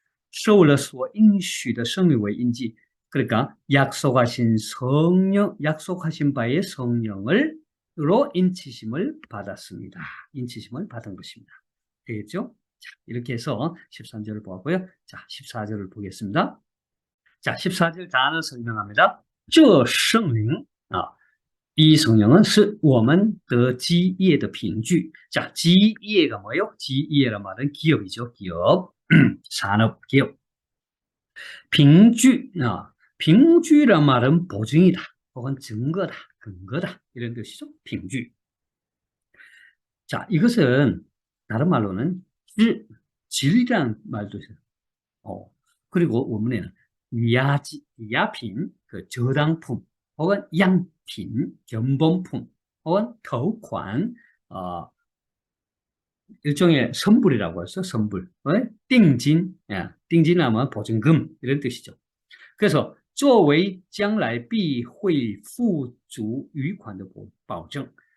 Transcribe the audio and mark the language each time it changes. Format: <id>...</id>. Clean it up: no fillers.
<zh>受了所应许的圣灵为印记.</zh> <ko>그러니까 약속하신 성령, 약속하신 바의 성령으로 인치심을 받았습니다. 인치심을 받은 것입니다. 되겠죠? 자, 이렇게 해서 13절을 보았고요. 자, 14절을 보겠습니다. 자, 14절 단어 설명합니다.</ko> <zh>这圣灵啊，</zh> <ko>이 성령은</ko> <zh>是我们得基业的凭据.</zh> <ko>자, 지혜가 뭐예요? 지혜란 말은 기업이죠. 기업, 산업, 기업. 凭据,凭据란 말은 보증이다, 혹은 증거다, 근거다 이런 뜻이죠. 凭据. 자, 이것은 다른 말로는 질이라는 말도 있어요. 그리고 원문에는 야지, 야品, 그 저당품, 혹은 양品, 견본품, 혹은 터관, 일종의 선불이라고 해서 선불, 띵진, 띵진하면 보증금 이런 뜻이죠. 그래서</ko> <zh>作为将来必会付足余款的保证.</zh>